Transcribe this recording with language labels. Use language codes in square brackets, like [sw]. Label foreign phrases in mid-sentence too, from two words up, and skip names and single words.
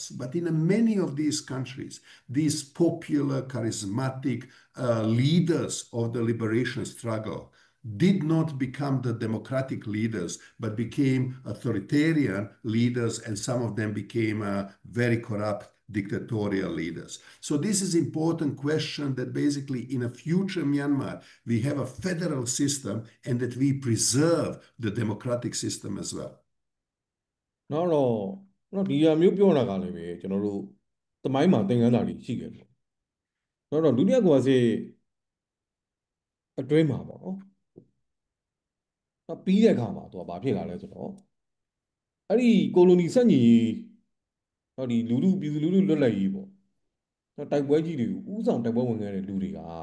[en] But in many of these countries, these popular, charismatic leaders of the liberation struggle, did not become the democratic leaders, but became authoritarian leaders, and some of them became very corrupt dictatorial leaders. So this is important question that basically in a future Myanmar, we have a federal system and that we preserve the democratic system as well. [my] နောက်တော့ဒီဟာမျိုးပြောတာကလည်းပဲကျွန်တော်တို့သမိုင်းမှာသင်ခန်းစာတွေရှိခဲ့တယ်နောက်တော့ဒုတိယကမ္ဘာစစ်အတွင်းမှာပေါ့နော်ပြီးတဲ့အခါမှာသူကဘာဖြစ်လာလဲဆိုတော့အဲ့ဒီကိုလိုနီစက်ညီဒီလူလူပြည်သူလူလူလွတ်လပ်ရေးပေါ့တိုက်ပွဲကြီးတွေကိုဥဆောင်တိုက်ပွဲဝင်ခဲ့တဲ့လူတွေက